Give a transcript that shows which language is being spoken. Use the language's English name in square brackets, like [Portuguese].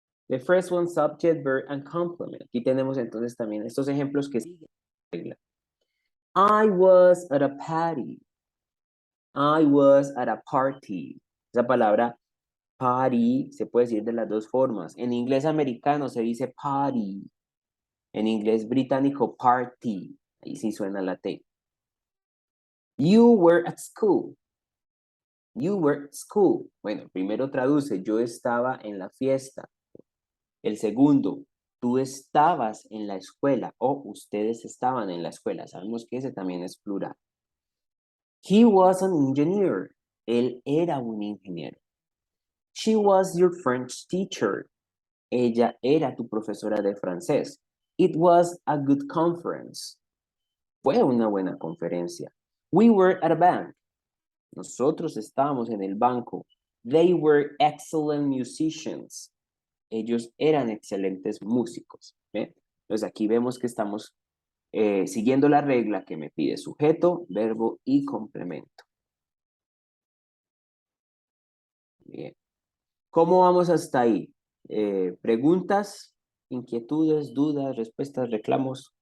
[English] The first one, subject, verb, and complement. [Spanish] Aquí tenemos entonces también estos ejemplos que siguen la regla. [English] I was at a party. I was at a party. [Spanish] Esa palabra party se puede decir de las dos formas. En inglés americano se dice party. En inglés británico, party. Ahí sí suena la T. [English] You were at school. You were at school. [Spanish] Bueno, primero traduce, yo estaba en la fiesta. El segundo, tú estabas en la escuela o ustedes estaban en la escuela. Sabemos que ese también es plural. [English] He was an engineer. [Spanish] Él era un ingeniero. [English] She was your French teacher. [Spanish] Ella era tu profesora de francés. [English] It was a good conference. [Spanish] Fue una buena conferencia. [English] We were at a bank. [Spanish] Nosotros estábamos en el banco. [English] They were excellent musicians. [Spanish] Ellos eran excelentes músicos. ¿Ve? Entonces aquí vemos que estamos siguiendo la regla que me pide sujeto, verbo y complemento. Bien. ¿Cómo vamos hasta ahí? ¿Preguntas, inquietudes, dudas, respuestas, reclamos?